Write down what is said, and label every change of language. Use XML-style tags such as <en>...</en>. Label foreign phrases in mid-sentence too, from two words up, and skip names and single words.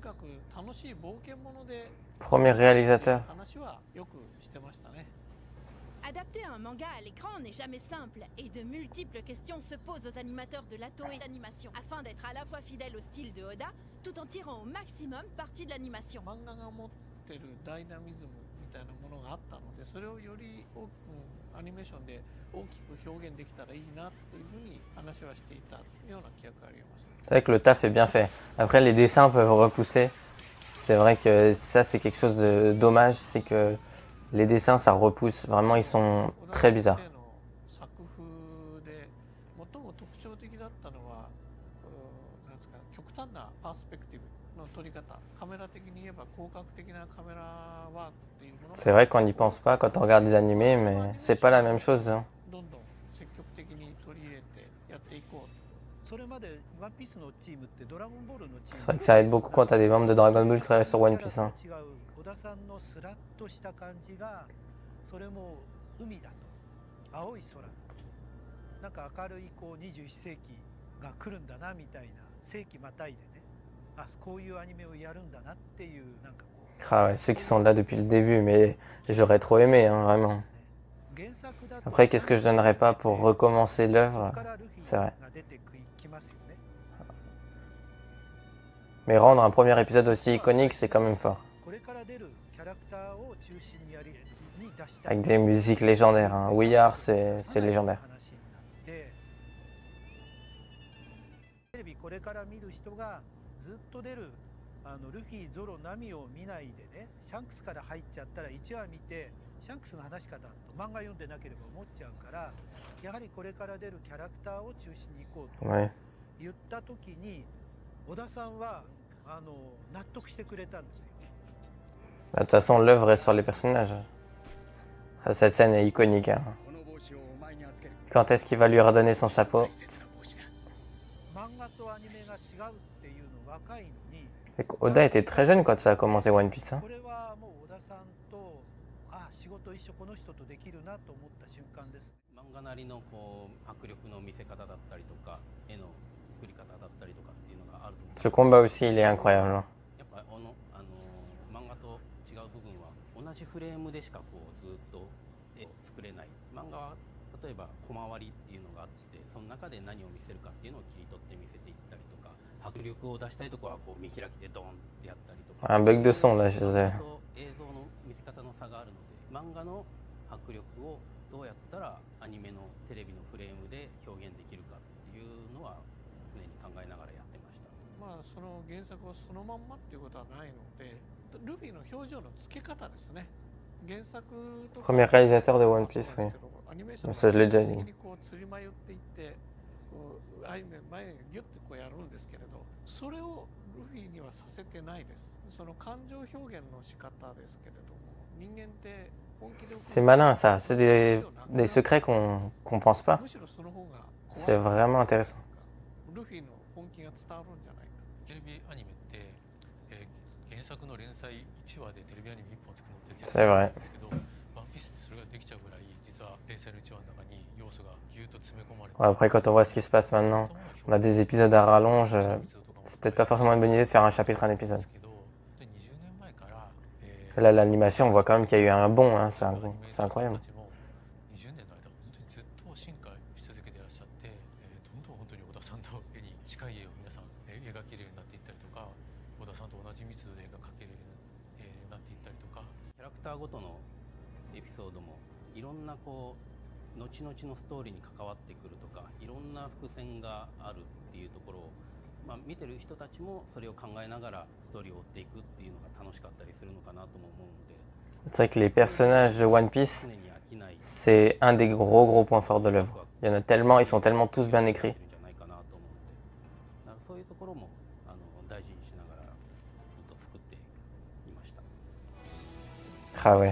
<fr>Premier réalisateur. Adapter un manga à l'écran n'est jamais simple et de multiples questions se posent aux animateurs de la Toei d'animation afin d'être à la fois fidèles au style de Oda tout en tirant au maximum parti de l'animation.</fr> <ja>漫画が持ってるダイナミズムみたいなものがあったので、それをより多くアニメーションで大きく表現できたらいいなっていうふうに話はしていたような記憶があります。</ja> <fr>C'est vrai que le taf est bien fait. Après, les dessins peuvent repousser. C'est vrai que ça, c'est quelque chose de dommage, c'est que les dessins, ça repousse. Vraiment, ils sont très bizarres.</fr> <ja>作風で最も特徴的だったのは、なんですか、極端なパースペクティブの撮り方、カメラ的に言えば広角的なカメラワークっていうもの。</ja> <fr>C'est vrai qu'on n'y pense pas quand on regarde des animés, mais c'est pas la même chose. Hein.</fr> <ja>どんどん積極的に取り入れてやっていこう。それまでワンピースのチームってドラゴンボールのチーム。</ja> <fr>C'est vrai que ça aide beaucoup quand t'as des membres de Dragon Ball qui travaillent sur One Piece. Hein.</fr> <ja>違う小田さんのスラッとした感じが、それも海だと、青い空、なんか明るいこう21世紀が来るんだなみたいな、世紀またいでね、あ、こういうアニメをやるんだなっていうなんかこう。</ja> <fr>Ah ouais, ceux qui sont là depuis le début, mais j'aurais trop aimé, hein, vraiment. Après, qu'est-ce que je donnerais pas pour recommencer l'œuvre? C'est vrai. Mais rendre un premier épisode aussi iconique, c'est quand même fort. Avec des musiques légendaires. Hein. We Are, c'est légendaire.</fr> <ja>ずっと出るルフィ、ゾロ、ナミを見ないでね、シャンクスから入っちゃったら1話見てシャンクスの話かなと漫画読んでなければ思っちゃうから、やはりこれから出るキャラクターを中心にいこうと言った時に、小田さんは納得してくれたんですよ。</ja> <fr>De toute façon, l'œuvre est sur les personnages. Cette scène est iconique. Hein. Quand est-ce qu'il va lui redonner son chapeau? Oda était très jeune quand ça a commencé One Piece. Hein.</fr> <ja>漫画なりのこう迫力の見せ方だったりとか、絵の作り方だったりとかっていうのがあると思う。</ja> <fr>Ce combat aussi, il est incroyable. Hein.</fr> <ja>やっぱ漫画と違う部分は同じフレームでしかこうずっと絵を作れない。漫画は例えば小回りっていうのがあって、その中で何を見せるかっていうのを切り取って見せていったりとか、迫力を出したいところはこう見開きでドーンってやったりとか。</ja> <fr>Un bug de son là, je sais.</fr> <ja>映像の見せ方の差があるので、漫画の迫力をどうやったらアニメのテレビのフレームで表現できるかっていうのは常に考えながらやってました。まあその原作をそのまんまっていうことはないので、ルフィの表情の付け方ですね。原作と</ja> <fr>Premier réalisateur de One Piece, oui.</fr> <ja>アニメーション</ja> <fr>Ça, je l'ai déjà dit.</fr> <ja>こう釣り迷っていってこう前にギュッてこうやるんですけれど、それをルフィにはさせてないです。その感情表現の仕方ですけれども、人間って本気で</ja> <fr>C'est malin ça, c'est des secrets qu'on pense pas.</fr> <ja>むしろその方が</ja> <fr>C'est vraiment intéressant.</fr> <ja>ルフィの本気が伝わるんじゃないか。テレビアニメって、原作の連載1話でテレビアニメ1本作るのって絶</ja> <fr>C'est</fr> <ja>対な</ja> <fr>vrai.</fr> <ja>いんですけど、ワンピースってそれができちゃうぐらい、実は連載の1話の中に要素がギュッと詰め込まれて、</ja> <fr>Ouais, après, quand on voit ce qui se passe maintenant, on a des épisodes à rallonge. C'est peut-être pas forcément une bonne idée de faire un chapitre, un épisode.</fr> <ja>けど、20年前から、</ja> <fr>Là, l'animation, on voit quand même qu'il y a eu un bond. Hein. C'est incroyable.</fr> <ja>20 年の間本当にずっと進化し続けていらっしゃって、どんどん本当に小田さんの絵に近い絵を皆さん描けるようになっていったりとか、小田さんと同じ密度で絵が描けるようになっていったりとか、キャラクターごとのエピソードもいろんなこう後々のストーリーに関わってくるとか、いろんな伏線があるっていうところを、まあ、見てる人たちもそれを考えながらストーリーを追っていくっていうのが楽しかったりするのかなとも思うので。</ja> <fr>C'est vrai que les personnages de One Piece, c'est un des gros points forts de l'œuvre. Il y en a tellement, ils sont tellement tous bien écrits. Ah ouais.</fr>